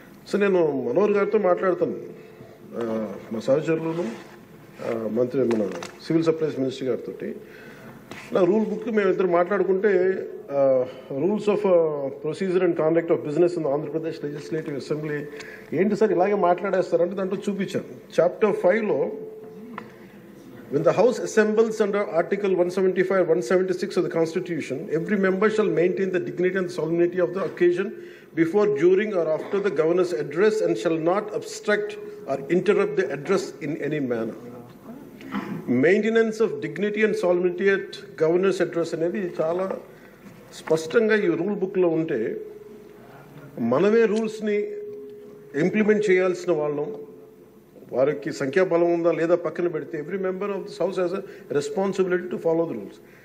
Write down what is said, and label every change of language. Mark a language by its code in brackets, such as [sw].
[te] So నేను మనోహర్ గారితో మాట్లాడుతాను, మా సహచరులను, మంత్రి మన సివిల్ సప్లైస్ మినిస్టర్ గారితో. నా రూల్ బుక్ మేమిద్దరు మాట్లాడుకుంటే [en] rules of procedure and conduct of business in Andhra Pradesh legislative assembly [te] ఏంటి సార్ ఇలాగే మాట్లాడేస్తారంటే దాంట్లో చూపించాను. Chapter 5లో [en] when the house assembles under article 175 176 of the constitution, every member shall maintain the dignity and solemnity of the occasion before, during or after the governor's address and shall not obstruct or interrupt the address in any manner. Maintenance of dignity and solidity at governor's address [te] అనేది చాలా స్పష్టంగా ఈ rule బుక్లో ఉంటే మనమే రూల్స్ని implement చేయాల్సిన వాళ్ళం. వారికి సంఖ్యాబలం ఉందా లేదా పక్కన పెడితే [en] Every member of this house has a responsibility to follow the rules.